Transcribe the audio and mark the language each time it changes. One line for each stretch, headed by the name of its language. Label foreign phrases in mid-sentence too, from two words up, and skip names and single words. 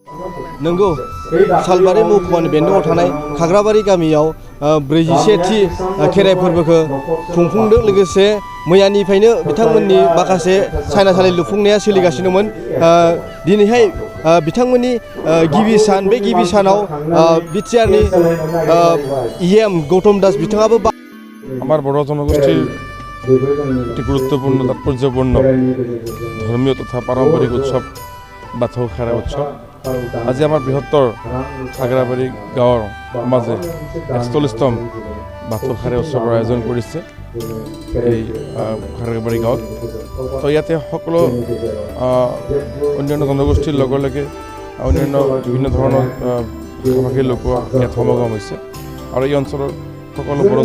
Bodo: नंगौ सालबारि महकुमानि बेन्दोङाव थानाय खाग्राबारि गामियाव 41थि खेराइ फोरबोखौ खुंफुंदों लोगोसे मैयानिफ्रायनो बिथांमोननि माखासे सायनासालि लुफुंनाया सोलिगासिनोमोन दिनैहाय बिथांमोननि गिबि सान बे गिबि सानाव बिटिआरनि इएम गौतम दास बिथाङाबो
Assamese: আমার বড় জনগোষ্ঠীর একটি গুরুত্বপূর্ণ তাৎপর্যপূর্ণ ধর্মীয় তথা পারম্পরিক উৎসৱ বাথৌ খেৰাই উৎসৱ আজি আমাৰ বৃহত্তৰ খাগৰাবাৰী গাঁৱৰ মাজে ৪১তম বাথৌ খেৰাই উৎসৱৰ আয়োজন কৰিছে এই খাগৰাবাৰী গাঁৱত তো ইয়াতে সকলো অন্যান্য জনগোষ্ঠীৰ লগে লগে অন্যান্য বিভিন্ন ধৰণৰ ভাষাভাষীৰ লোক ইয়াত সমাগম হৈছে আৰু এই অঞ্চলৰ সকলো বড়ো